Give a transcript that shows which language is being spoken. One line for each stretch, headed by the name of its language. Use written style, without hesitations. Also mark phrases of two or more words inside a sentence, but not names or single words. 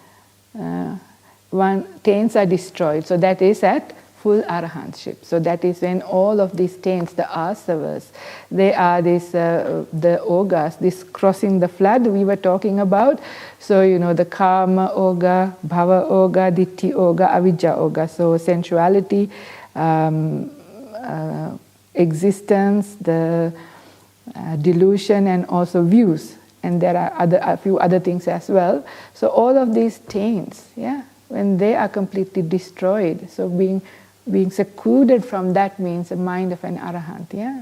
English: Taints are destroyed, so that is at full arahantship. So that is when all of these taints, the asavas, they are the ogas, this crossing the flood we were talking about. So the
Pali: karma oga, bhava oga, ditthi oga, avijja oga.
English: So sensuality, existence, the delusion, and also views. And there are a few other things as well. So all of these taints, yeah, when they are completely destroyed, so being secluded from that means the mind of an arahant, yeah.